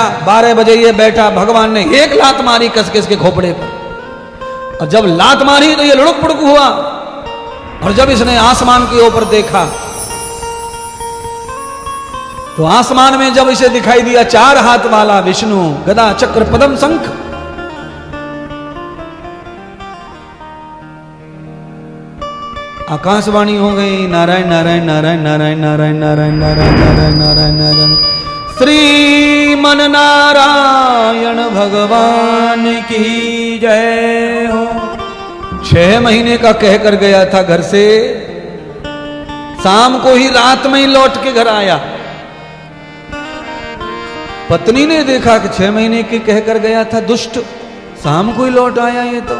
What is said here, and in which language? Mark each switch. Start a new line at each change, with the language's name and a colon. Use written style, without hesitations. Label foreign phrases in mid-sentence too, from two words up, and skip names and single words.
Hindi: 12 बजे ये बैठा, भगवान ने एक लात मारी कस के इसके खोपड़े पर, और जब लात मारी तो ये लुढ़क पुढ़क हुआ, और जब इसने आसमान के ऊपर देखा तो आसमान में जब इसे दिखाई दिया 4 हाथ वाला विष्णु, गदा चक्र पद्म शंख, आकाशवाणी हो गई नारायण नारायण नारायण नारायण नारायण नारायण नारायण नारायण नारायण नारायण। श्रीमन नारायण भगवान की जय हो। 6 महीने का कह कर गया था घर से, शाम को ही रात में ही लौट के घर आया। पत्नी ने देखा कि 6 महीने की कह कर गया था दुष्ट, शाम को ही लौट आया ये तो।